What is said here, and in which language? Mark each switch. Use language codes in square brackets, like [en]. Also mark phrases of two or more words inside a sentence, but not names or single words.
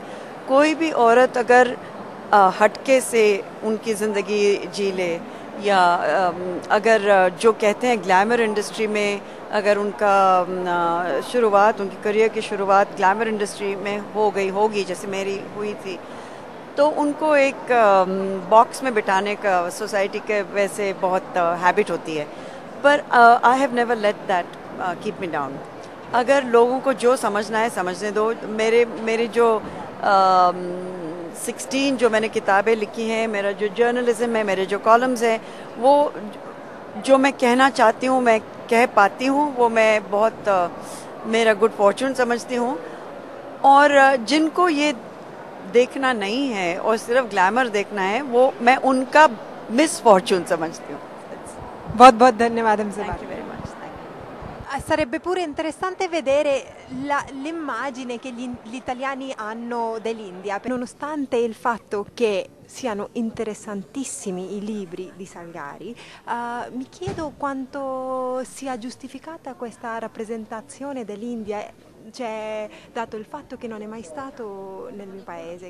[hi] कोई भी औरत अगर हटके से उनकी ज़िंदगी जी ले या अगर जो कहते हैं [en] glamour industry [hi] में अगर उनका शुरुआत, उनकी करियर की शुरुआत [en] glamour industry [hi] में होगी जैसे मेरी हुई थी, तो उनको एक बॉक्स में बिठाने का सोसाइटी के वैसे बहुत हैबिट होती है. [en] But I have never let that keep me down. [hi] अगर लोगों को जो समझना है समझने दो. मेरे जो 16 जो मैंने किताबें लिखी हैं, मेरा जो जर्नलिज्म है, मेरे जो कॉलम्स हैं, वो जो मैं कहना चाहती हूँ मैं कह पाती हूँ. वो मैं बहुत मेरा [en] good fortune [hi] समझती हूँ. और जिनको ये देखना नहीं है और सिर्फ ग्लैमर देखना है वो मैं उनका [en] misfortune [hi] समझती हूँ. बहुत बहुत धन्यवाद हमसे बात. [it] sarebbe pure interessante vedere l'immagine che gli italiani hanno dell'India, nonostante il fatto che siano interessantissimi i libri di Salgari, mi chiedo quanto sia giustificata questa rappresentazione dell'India, cioè, dato il fatto che non è mai stato nel mio paese.